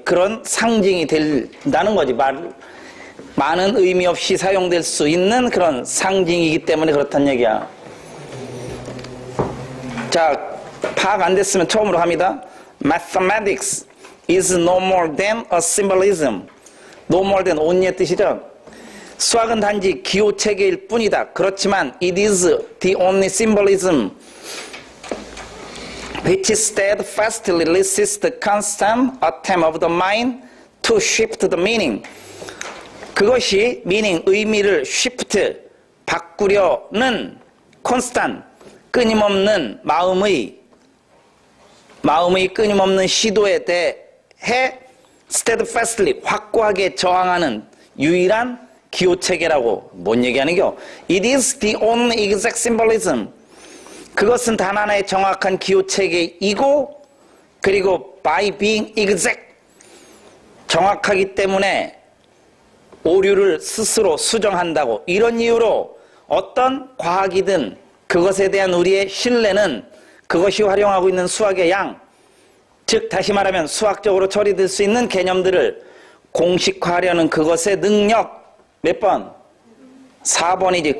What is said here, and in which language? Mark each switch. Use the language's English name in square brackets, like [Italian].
[Korean] 그런 상징이 된다는 거지. 많은 의미 없이 사용될 수 있는 그런 상징이기 때문에 그렇다는 얘기야. 자, 파악 안 됐으면 처음으로 합니다. [English] Mathematics is no more than a symbolism. No more than [Korean] only의 뜻이죠. 수학은 단지 기호체계일 뿐이다. 그렇지만 [English] it is the only symbolism which steadfastly resists the constant attempt of the mind to shift the meaning. [Korean] 그것이 meaning, 의미를 shift, 바꾸려는 constant, 끊임없는 마음의 끊임없는 시도에 대해 steadfastly, 확고하게 저항하는 유일한 기호체계라고. 뭔 얘기하는겨? [English] It is the only exact symbolism. [Korean] 그것은 단 하나의 정확한 기호체계이고, 그리고 [English] by being exact, [Korean] 정확하기 때문에 오류를 스스로 수정한다고. 이런 이유로 어떤 과학이든 그것에 대한 우리의 신뢰는 그것이 활용하고 있는 수학의 양, 즉 다시 말하면 수학적으로 처리될 수 있는 개념들을 공식화하려는 그것의 능력, 몇 번? 4번이지.